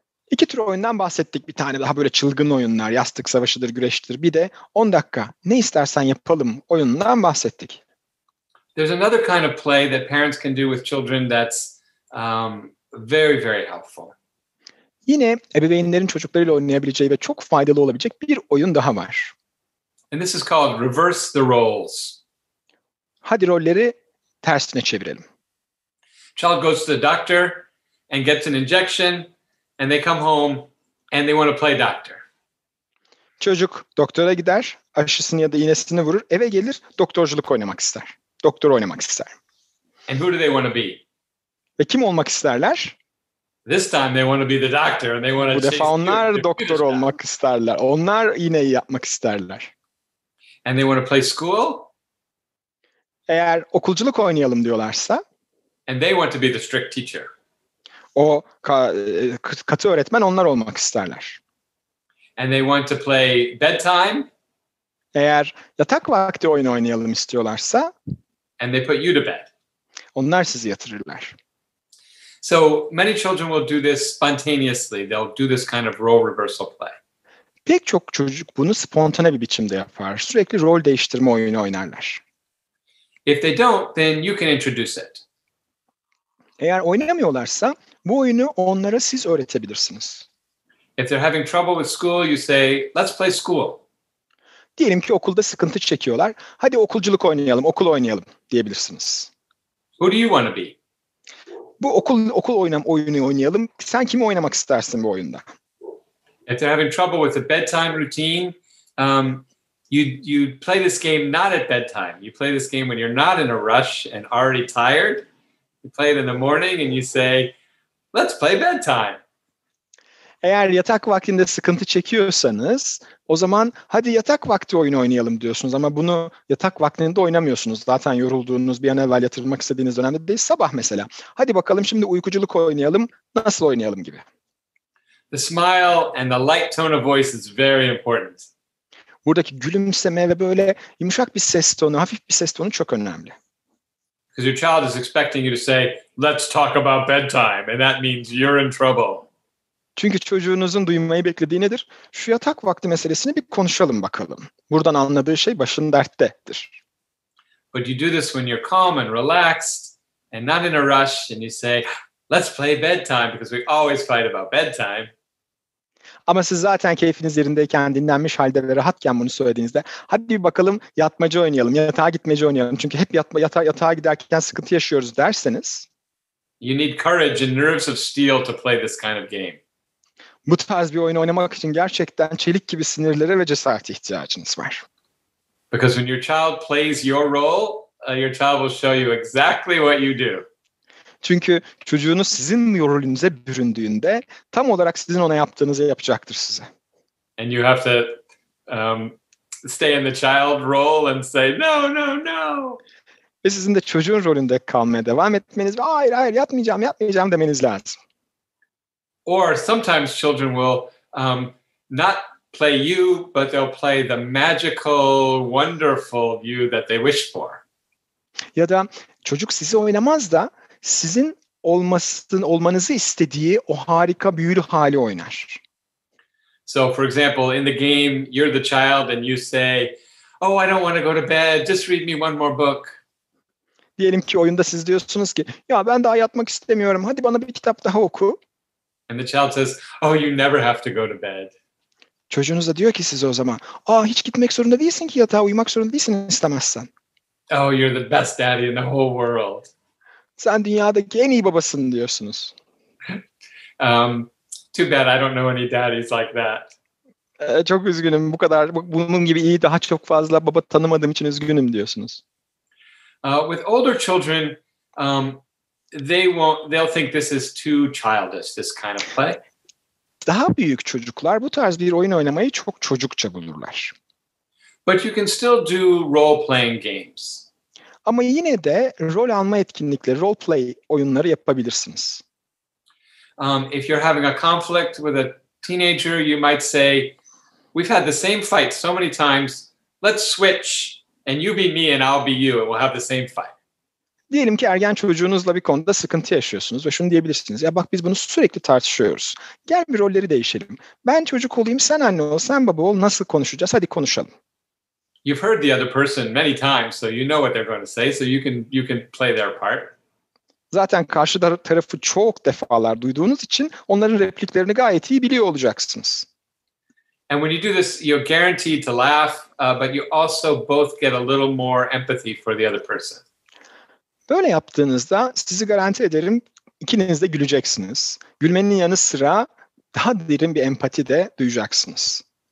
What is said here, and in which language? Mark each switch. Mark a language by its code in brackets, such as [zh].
[tr] İki tür oyundan bahsettik. Bir tane daha böyle çılgın oyunlar, yastık savaşıdır, güreştir. Bir de 10 dakika ne istersen yapalım oyunundan bahsettik. [en] There's another kind of play that parents can do with children that's very, very helpful. [tr] Yine ebeveynlerin çocuklarıyla oynayabileceği ve çok faydalı olabilecek bir oyun daha var. [en] And this is called reverse the roles. [tr] Hadi rolleri tersine çevirelim. [en] Child goes to the doctor and gets an injection and they come home and they want to play doctor. [tr] Çocuk doktora gider, aşısını ya da iğnesini vurur, eve gelir, doktorculuk oynamak ister. Doktor oynamak ister. [en] And who do they want to be? [tr] Ve kim olmak isterler? [en] This time they want to be the doctor and they want to [tr] Bu defa onlar doktor olmak isterler. Onlar iğneyi yapmak isterler. [en] And they want to play school. [tr] Eğer okulculuk oynayalım diyorlarsa, [en] And they want to be the strict teacher. [tr] o katı öğretmen onlar olmak isterler. [en] And they want to play bedtime. [tr] Eğer yatak vakti oyun oynayalım istiyorlarsa, [en] And they put you to bed. [tr] onlar sizi yatırırlar. [en] So many children will do this spontaneously. They'll do this kind of role reversal play. [tr] Pek çok çocuk bunu spontane bir biçimde yapar. Sürekli rol değiştirme oyunu oynarlar. [en] If they don't, then you can introduce it. [tr] Eğer oynamıyorlarsa bu oyunu onlara siz öğretebilirsiniz. [en] If they're having trouble with school, you say, let's play school. [tr] Diyelim ki okulda sıkıntı çekiyorlar. Hadi okulculuk oynayalım, okul oynayalım diyebilirsiniz. [en] Who do you want to be? [tr] Bu okul oyunu oynayalım. Sen kimi oynamak istersin bu oyunda? [en] If they're having trouble with the bedtime routine, you play this game not at bedtime. You play this game when you're not in a rush and already tired. You play it in the morning and you say, let's play bedtime. [tr] Eğer yatak vaktinde sıkıntı çekiyorsanız o zaman hadi yatak vakti oyunu oynayalım diyorsunuz ama bunu yatak vaktinde oynamıyorsunuz. Zaten yorulduğunuz, bir an evvel yatırılmak istediğiniz dönemde değil, sabah mesela. Hadi bakalım şimdi uykuculuk oynayalım, nasıl oynayalım gibi. [en] The smile and the light tone of voice is very important. [tr] Buradaki gülümseme ve böyle yumuşak bir ses tonu, hafif bir ses tonu çok önemli. [en] Because your child is expecting you to say, let's talk about bedtime, and that means you're in trouble. [tr] Çünkü çocuğunuzun duymayı beklediği nedir? Şu yatak vakti meselesini bir konuşalım bakalım. Buradan anladığı şey başın derttedir. [en] But you do this when you're calm and relaxed and not in a rush, and you say, let's play bedtime because we always fight about bedtime. [tr] Ama siz zaten keyfiniz yerindeyken, dinlenmiş halde ve rahatken bunu söylediğinizde hadi bir bakalım yatmaca oynayalım, yatağa gitmece oynayalım. Çünkü hep yatağa giderken sıkıntı yaşıyoruz derseniz [en] you need courage and nerves of steel to play this kind of game. [tr] Bu tarz bir oyun oynamak için gerçekten çelik gibi sinirlere ve cesarete ihtiyacınız var. [en] Because when your child plays your role, your child will show you exactly what you do. [tr] Çünkü çocuğunuz sizin rolünüze büründüğünde tam olarak sizin ona yaptığınızı yapacaktır size. [en] And you have to stay in the child role and say, no, no, no. [tr] Ve sizin de çocuğun rolünde kalmaya devam etmeniz ve hayır yapmayacağım demeniz lazım. [en] Or sometimes children will not play you, but they'll play the magical, wonderful you that they wish for. [tr] Ya da çocuk sizi oynamaz da sizin olmanızı istediği o harika büyülü hali oynar. [en] So for example, in the game, you're the child and you say, oh, I don't want to go to bed, just read me one more book. [tr] Diyelim ki oyunda siz diyorsunuz ki ya ben daha yatmak istemiyorum, hadi bana bir kitap daha oku. [en] And the child says, oh, you never have to go to bed. [tr] Çocuğunuz da diyor ki size o zaman, hiç gitmek zorunda değilsin ki yatağa, uyumak zorunda değilsin istemezsen. [en] Oh, you're the best daddy in the whole world. [tr] Sen dünyadaki en iyi babasın diyorsunuz. [en] Too bad I don't know any daddies like that. [tr] Çok üzgünüm, bunun gibi iyi daha çok fazla baba tanımadığım için üzgünüm diyorsunuz. [en] With older children, they'll think this is too childish, this kind of play. [tr] Daha büyük çocuklar bu tarz bir oyun oynamayı çok çocukça bulurlar. [en] But you can still do role-playing games. [tr] Ama yine de rol alma etkinlikleri, role play oyunları yapabilirsiniz. [en] If you're having a conflict with a teenager, you might say, we've had the same fight so many times, let's switch and you be me and I'll be you and we'll have the same fight. [tr] Diyelim ki ergen çocuğunuzla bir konuda sıkıntı yaşıyorsunuz ve şunu diyebilirsiniz. Ya bak biz bunu sürekli tartışıyoruz. Gel bir rolleri değişelim. Ben çocuk olayım, sen anne ol, sen baba ol. Nasıl konuşacağız? Hadi konuşalım. [en] You've heard the other person many times, so you know what they're going to say, so you can play their part. [tr] Zaten karşı tarafı çok defalar duyduğunuz için onların repliklerini gayet iyi biliyor olacaksınız. [en] And when you do this, you're guaranteed to laugh, but you also both get a little more empathy for the other person. [tr] Böyle yaptığınızda sizi garanti ederim ikiniz de güleceksiniz. Gülmenin yanı sıra daha derin bir empati de duyacaksınız.